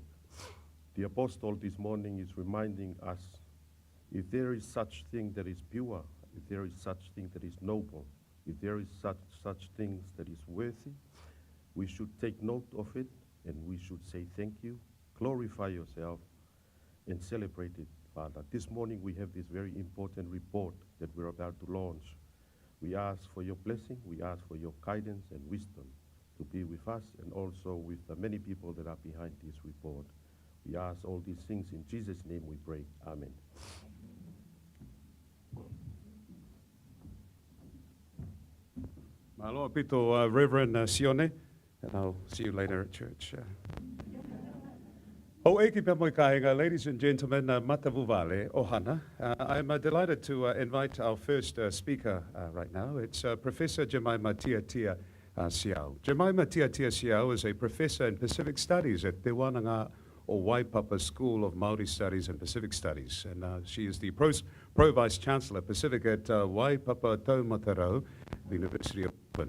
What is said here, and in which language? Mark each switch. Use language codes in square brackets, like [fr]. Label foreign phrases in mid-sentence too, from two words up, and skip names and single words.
[en] The apostle this morning is reminding us if there is such thing that is pure, if there is such thing that is noble, if there is such things that is worthy, we should take note of it and we should say thank you, glorify yourself, and celebrate it, Father. This morning we have this very important report that we're about to launch. We ask for your blessing, we ask for your guidance and wisdom to be with us and also with the many people that are behind this report. We ask all these things in Jesus' name we pray. Amen. [to] Malo pito, Reverend Sione, [en] and I'll see you later at church. Ladies and gentlemen, matavu vale, ohana. I'm delighted to invite our first speaker right now. It's Professor Jemima Tiatia Siao. Jemima Tiatia Siao is a professor in Pacific Studies at Te Wananga or Waipapa School of Māori Studies and Pacific Studies. And she is the Pro-Vice Chancellor Pacific at Waipapa Taumatarau, the University of Auckland.